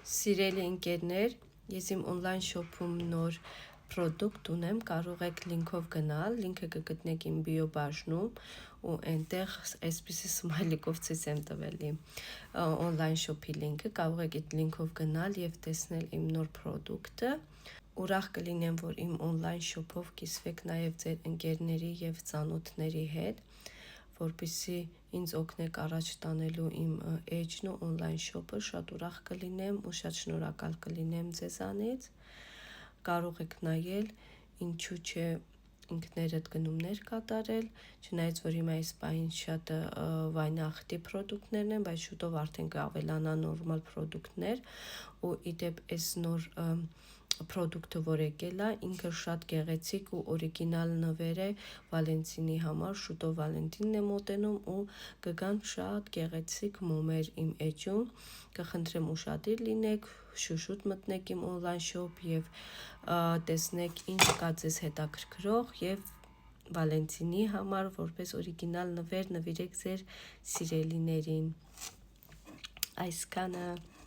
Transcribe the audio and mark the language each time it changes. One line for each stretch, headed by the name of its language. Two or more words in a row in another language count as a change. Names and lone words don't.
Armenian: Սիրելի ընկերներ, ես իմ
English: on-line shop-
Armenian: ում նոր product ունեմ, կարող եք link-ով գնալ, link-ը կգտնեք իմ bio բաժնում ու այնտեղ այսպիսի smiley-կով ցույց եմ տվել իմ
English: on-line shop-
Armenian: ի link-ը, կարող եք այդ link-ով գնալ եւ տեսնել իմ նոր product-ը։ Ուրախ կլինեմ, որ իմ
English: on-line shop-
Armenian: ով կիսվեք նաեւ ձեր ընկերների եւ ծանոթների հետ, որպեսզի ինձ օգնեք առաջ տանելու իմ էջն ու
English: on-line shop-
Armenian: ը, շատ ուրախ կլինեմ ու շատ շնորհակալ կլինեմ ձեզանից։ Կարող եք նայել, ինչու՞ չէ ինքներդ գնումներ կատարել, չնայած որ հիմա այս պահին շատ վայնախտի պրոդուկտներն են, բայց շուտով արդեն կավելանա նորմալ պրոդուկտներ ու իդեպ այս նոր պրոդուկտը, որ եկել է, ինքը շատ գեղեցիկ ու օրիգինալ նվեր է Վալենտինի համար, շուտով Վալենտինն է մոտենում ու կգան շատ գեղեցիկ մոմեր իմ էջում, կխնդրեմ ուշադիր լինեք, շուշուտ մտնեք իմ
English: on-line shop
Armenian: եւ տեսնեք ինչ կա ձեզ հետաքրքրող եւ Վալենտինի համար որպես օրիգինալ նվեր նվիրեք ձեր սիրելիներին։ Այսքանը